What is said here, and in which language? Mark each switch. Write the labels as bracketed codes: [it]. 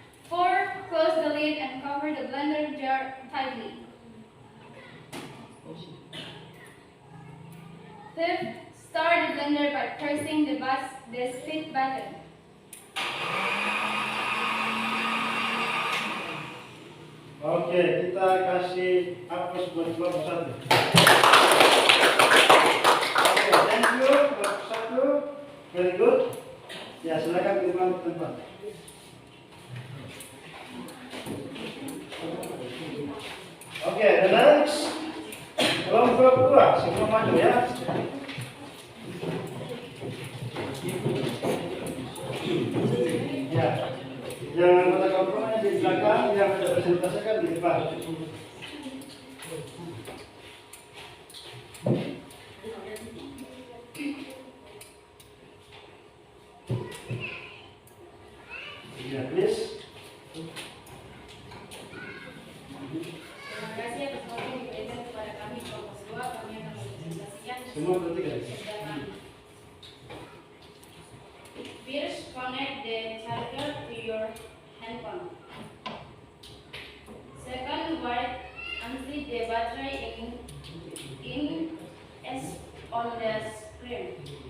[en] Fourth, close the lid and cover the blender jar tightly. Fifth, start the blender by pressing the speed button. [id] Oke, kita kasih aplaus buat kelompok 1. [en] Oke, thank you kelompok 1. Very good. [id] Ya, silakan kembali ke tempat. Oke, [en] the next [id] kelompok 2 semua maju ya. Ya, yang anggota kelompoknya di belakang, yang presentasikan di depan. [en] Ya, please. [id] Terima kasih atas waktu yang diberikan kepada kami kelompok 2. Kami akan mempresentasikan Semua bertiga. kerja kami. [en] First, connect the charger to your handphone. Second, wire until the battery is on the screen.